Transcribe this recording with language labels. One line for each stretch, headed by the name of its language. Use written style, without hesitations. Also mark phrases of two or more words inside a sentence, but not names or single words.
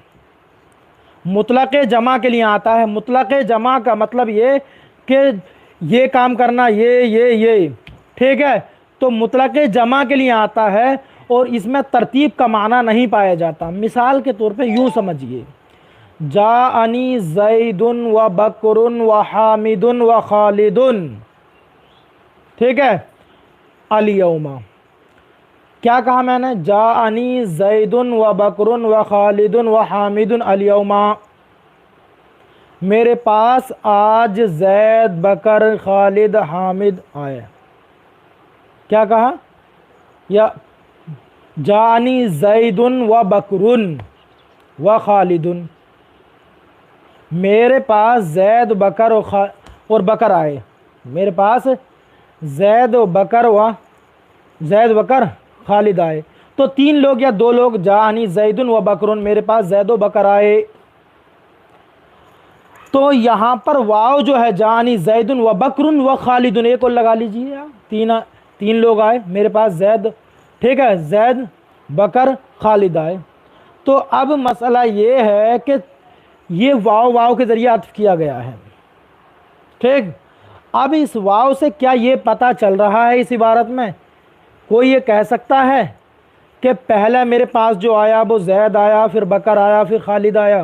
Hindi: मुतलक़ जमा के लिए आता है। मुतलक़ जमा का मतलब ये कि ये काम करना, ये। ठीक है, तो मुतलक़ जमा के लिए आता है और इसमें तरतीब का माना नहीं पाया जाता। मिसाल के तौर पे यूँ समझिए,
Arabic: جاءني زيد وبكر وحامد وخالد.
Hindi: ठीक है, अल-यौमा क्या कहा मैंने,
Arabic: جاءني زيد وبكر وخالد وحامد اليوم.
Hindi: मेरे पास आज ज़ैद, बकर, खालिद, हामिद आए। क्या कहा,
Arabic: يا جاءني زيد وبكر وخالد,
Hindi: मेरे पास ज़ैद, बकर और बकर आए। मेरे पास ज़ैद व बकर व जैद बकर खालिद आए। तो 3 लोग या 2 लोग,
Arabic: جاءني زيد وبكر,
Hindi: मेरे पास जैद व बकर आए। तो यहाँ पर वाव जो है
Arabic: جاءني زيد وبكر وخالد,
Hindi: एक और लगा लीजिए आप। 3 लोग आए मेरे पास जैद, ठीक है, जैद बकर खालिद आए। तो अब मसला ये है कि ये वाव के ज़रिए अत्फ़ किया गया है, ठीक। अब इस वाव से क्या ये पता चल रहा है इस इबारत में, कोई ये कह सकता है कि पहले मेरे पास जो आया वो जैद आया, फिर बकर आया, फिर खालिद आया?